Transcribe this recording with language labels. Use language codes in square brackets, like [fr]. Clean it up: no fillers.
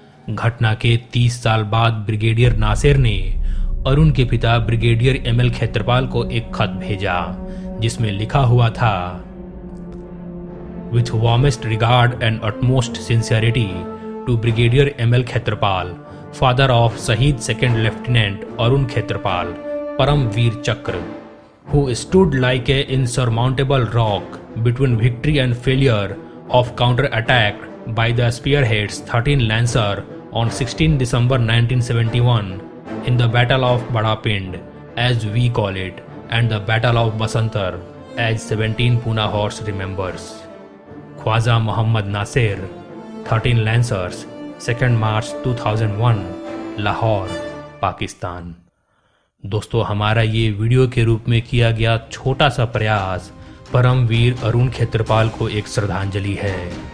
[hi] घटना के 30 साल बाद ब्रिगेडियर नासिर ने अरुण के पिता ब्रिगेडियर एमएल खेत्रपाल को एक खत भेजा जिसमें लिखा हुआ था, [en] With warmest regard and utmost sincerity to Brigadier M.L. Khetrapal, father of Shahid Second Lieutenant Arun Khetrapal, Param Veer Chakra, who stood like a insurmountable rock between victory and failure of counter-attack by the spearheads 13 Lancer on 16 December 1971 in the Battle of Badapind, as we call it, and the Battle of Basantar, as 17 Puna Horse remembers. [hi] Khwaja Mohammad Nasir, 13 lancers, 2 मार्च 2001, लाहौर, पाकिस्तान। दोस्तों, हमारा ये video के रूप में किया गया छोटा सा प्रयास परमवीर अरुण खेत्रपाल को एक श्रद्धांजलि है।